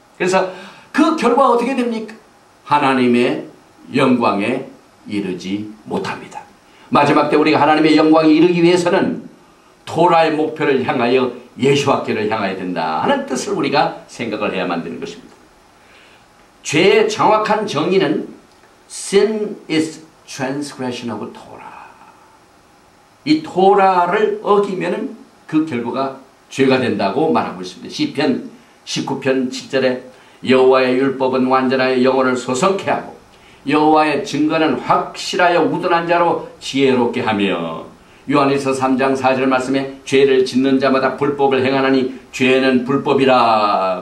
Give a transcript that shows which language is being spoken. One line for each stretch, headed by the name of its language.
Korean: 그래서 그 결과 어떻게 됩니까? 하나님의 영광에 이르지 못합니다. 마지막 때 우리가 하나님의 영광에 이르기 위해서는 토라의 목표를 향하여 예수와께를 향해야 된다 하는 뜻을 우리가 생각을 해야만 되는 것입니다. 죄의 정확한 정의는
English: Sin is transgression of Torah.
Korean: 이 토라를 어기면은 그 결과가 죄가 된다고 말하고 있습니다. 시편 19편 7절에 여호와의 율법은 완전하여 영혼을 소성케 하고 여호와의 증거는 확실하여 우둔한 자로 지혜롭게 하며 요한일서 3장 4절 말씀에 죄를 짓는 자마다 불법을 행하나니 죄는 불법이라.